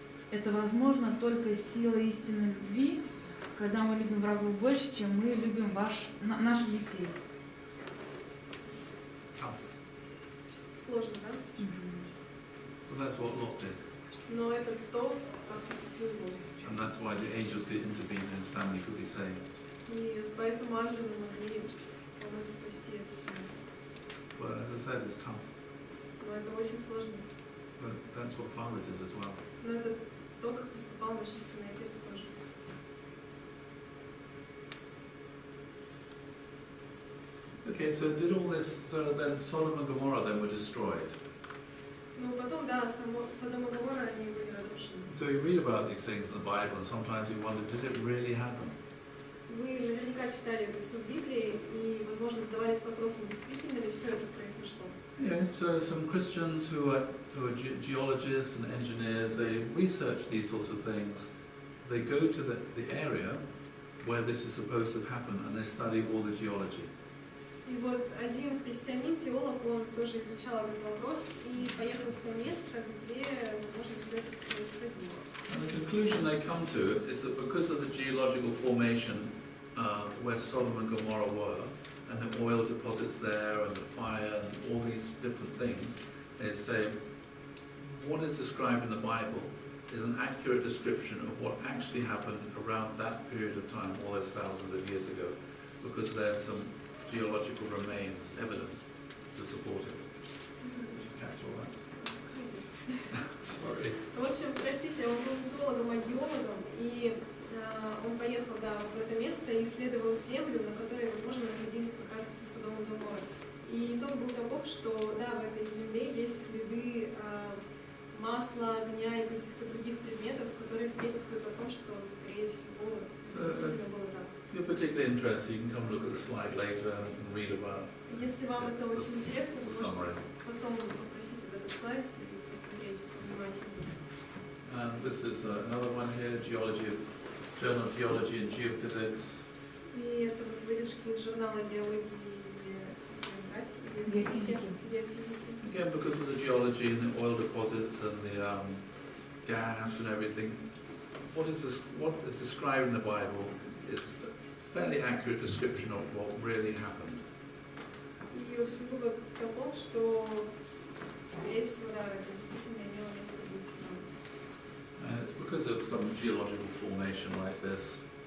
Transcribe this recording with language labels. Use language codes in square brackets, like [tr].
[ru] Это возможно только силой истинной любви, когда мы любим врагов больше, чем мы любим наших детей. Сложно, да? [en] Well, that's what Lot did. [ru] Но это то, как поступил Бог. [en] And that's why the angels did intervene and his family could be saved. [ru] И поэтому ангелы могли помочь спасти эту семью. [en] Well, as I said, it's tough. [ru] Но это очень сложно. [en] But that's what Father did as well. [ru] Но это то, как поступал наш истинный Отец тоже. [en] Okay, so did all this, so then Sodom and Gomorrah then were destroyed. [ru] Ну, потом, да, Содом и Гоморра, они были разрушены. [en] So you read about these things in the Bible and sometimes you wonder, did it really happen? [ru] Вы наверняка читали это все в Библии и, возможно, задавались вопросом, действительно ли все это произошло. [en] Yeah, so some Christians who are geologists and engineers, they research these sorts of things. They go to the area where this is supposed to happen and they study all the geology. [ru] И вот один христианин-теолог, он тоже изучал этот вопрос и поехал в то место, где, возможно, все это происходило. [en] And the conclusion they come to is that because of the geological formation where Sodom and Gomorrah were, and the oil deposits there, and the fire, and all these different things, they say what is described in the Bible is an accurate description of what actually happened around that period of time, all those thousands of years ago, because there's some geological remains, evidence to support it. Did you catch all that? Sorry. [ru] В общем, простите, он был теологом, археологом, и он поехал, да, в это место и исследовал землю, на которой, возможно, находились как раз-таки Содом и Гоморра. И итог был таков, что, да, в этой земле есть следы масла, огня и каких-то других предметов, которые свидетельствуют о том, что, скорее всего, действительно было так. [en] If you're particularly interested, you can come look at the slide later and read about [ru] Если вам это очень интересно, [en] the [ru] вы [en] summary. [ru] можете потом попросить вот этот слайд и посмотреть повнимательнее. [en] And this is another one here, Journal of Geology and Geophysics. [ru] И это вот выдержки из журнала биологии и Геофизики. геофизики. [en] Again, because of the geology and the oil deposits and the gas and everything, what is described in the Bible is a fairly accurate description of what really happened. [ru] И все было таков, что, скорее всего, да, это действительно имело место быть. [en] And it's because of some geological formation like this.